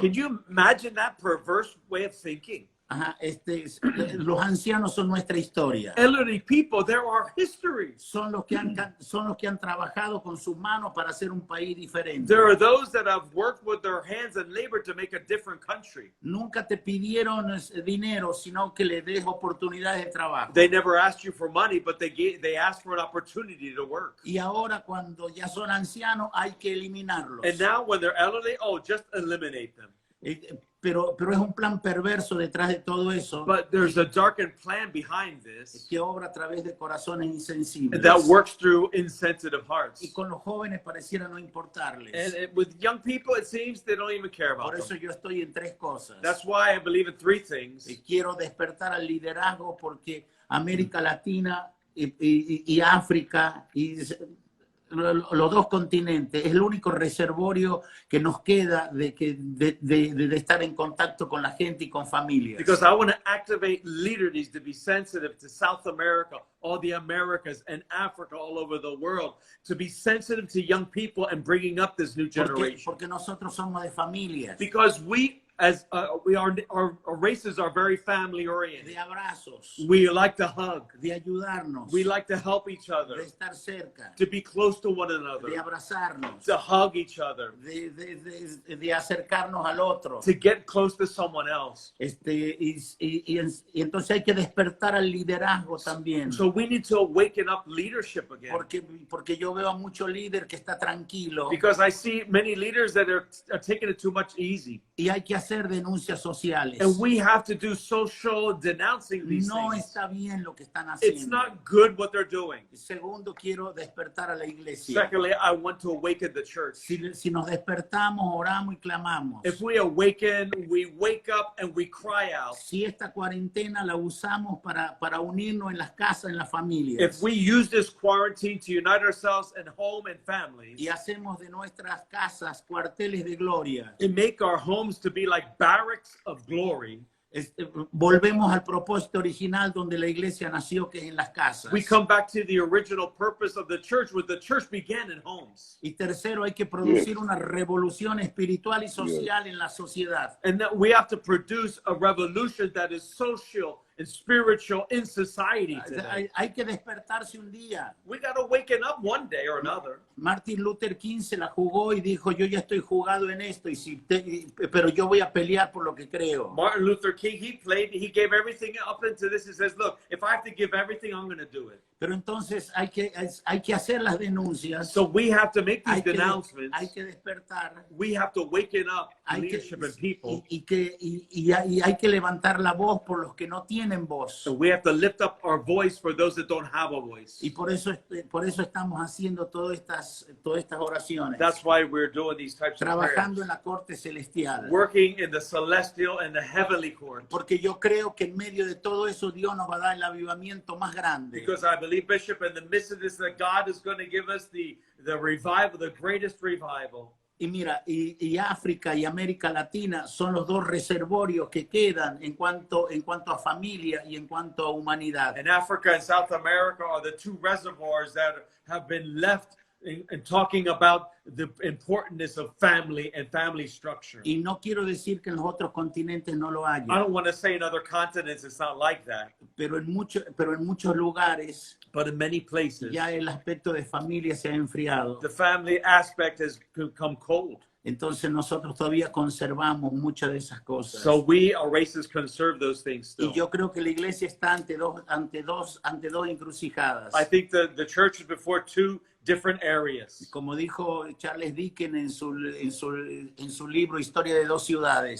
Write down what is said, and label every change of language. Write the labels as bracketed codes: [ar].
[en] Can you imagine that perverse way of thinking? [es] Ajá, los ancianos son nuestra historia. [en] Elderly people, there are histories. [es] Son los que han trabajado con sus manos para hacer un país diferente. [en] There are those that have worked with their hands and labor to make a different country. [es] Nunca te pidieron dinero, sino que le des oportunidades de trabajo. [en] They never asked you for money, but they asked for an opportunity to work. [es] Y ahora cuando ya son ancianos hay que eliminarlos. [en] And now when they're elderly, just eliminate them. [es] Pero es un plan perverso detrás de todo eso [en] But there's a darkened plan behind this [es] que obra a través de corazones insensibles. [en] that works through insensitive hearts. [es] Y con los jóvenes pareciera no importarles. [en] And with young people, it seems they don't even care about [es] Por eso [en] them. [es] yo estoy en tres cosas. [en] That's why I believe in three things. [es] Quiero despertar al liderazgo porque América Latina y África y los dos continentes es el único reservorio que nos queda de estar en contacto con la gente y con familias. [en] Because I want to activate leaders to be sensitive to South America, all the Americas, and Africa, all over the world, to be sensitive to young people and bringing up this new generation. [es] Porque nosotros somos de familias. [en] Because our races are very family oriented. [es] De abrazos. [en] We like to hug. [es] De ayudarnos. [en] We like to help each other. [es] De estar cerca. [en] To be close to one another. [es] De abrazarnos. [en] To hug each other. [es] De acercarnos al otro. [en] To get close to someone else. [es] Y entonces hay que despertar al liderazgo también. [en] So we need to awaken up leadership again. [es] Porque yo veo a mucho líder que está tranquilo. [en] Because I see many leaders that are taking it too much easy. [es] Y hay que hacer denuncias sociales. [en] And we have to do social denouncing these [es] No [en] things. [es] está bien lo que están haciendo. [en] It's not good what they're doing. [es] Segundo, quiero despertar a la iglesia. [en] Secondly, I want to awaken the church. [es] Si nos despertamos, oramos y clamamos. [en] If we awaken, we wake up and we cry out. [es] Si esta cuarentena la usamos para unirnos en las casas, en las familias. [en] If we use this quarantine to unite ourselves in home and families. [es] Y hacemos de nuestras casas cuarteles de gloria. [en] And make our homes to be like barracks of glory. [es] Volvemos al propósito original donde la iglesia nació, que es en las casas. [en] We come back to the original purpose of the church, where the church began in homes. [es] Y tercero, hay que producir una revolución espiritual y social en la sociedad. [en] And that we have to produce a revolution that is social and spiritual in society today. [es] Hay que despertarse un día. [en] We got to waken up one day or another. [es] Martin Luther King se la jugó y dijo, yo ya estoy jugado en esto, pero yo voy a pelear por lo que creo. [en] Martin Luther King, he gave everything up into this. He says, look, if I have to give everything, I'm going to do it. [es] Pero entonces hay que hacer las denuncias. [en] So we have to make these denouncements. [es] que despertar. [en] We have to waken up [es] Hay [en] leadership and people. [es] y hay que levantar la voz por los que no tienen voz. [en] So we have to lift up our voice for those that don't have a voice. [es] Y por eso estamos haciendo todas estas oraciones. [en] That's why we're doing these types of [es] Trabajando [en] prayers. [es] en la corte celestial. [en] Working in the celestial and the heavenly court. [es] Porque yo creo que en medio de todo eso Dios nos va a dar el avivamiento más grande. [en] Because I believe, Bishop, in the midst of this, that God is going to give us the revival, the greatest revival. [es] Y mira, y África y América Latina son los dos reservorios que quedan en cuanto a familia y en cuanto a humanidad. [en] And Africa and South America are the two reservoirs that have been left in talking about the importance of family and family structure. [es] Y no quiero decir que en los otros continentes no lo haya, [en] I don't want to say in other continents it's not like that, [es] pero en muchos lugares [en] but in many places, [es] ya el aspecto de familia se ha enfriado. [en] the family aspect has become cold. [es] Entonces nosotros todavía conservamos muchas de esas cosas. [en] So we, our races, conserve those things still. [es] Y yo creo que la iglesia está ante dos encrucijadas. [en] I think the church is before two different areas. [es] Como dijo Charles Dickens en su libro Historia de dos ciudades,